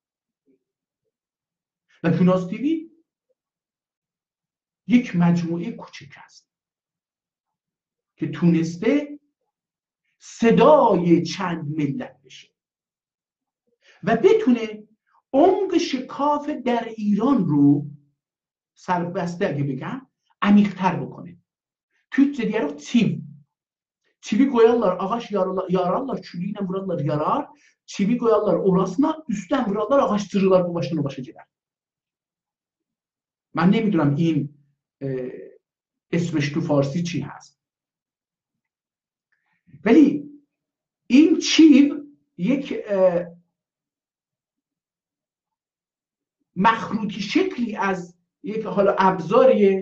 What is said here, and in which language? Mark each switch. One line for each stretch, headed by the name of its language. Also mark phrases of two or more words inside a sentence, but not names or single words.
Persian: و جوناس تیوی یک مجموعه کوچک است که تونسته صدای چند ملت بشه و بتونه عمق شکاف در ایران رو سربسته اگه بگم عمیق‌تر بکنه.
Turkish: Türkçe çivi koyarlar ağaç yararlar, çürüğüne vurarlar yarar, çivi koyarlar orasına, üstten vurarlar ağaçtırırlar bu baştan o başa gider.
Persian: من نمیدونم این اسمش تو فارسی چی هست. ولی این چیپ یک مخروطی شکلی از یک حالا ابزاریه.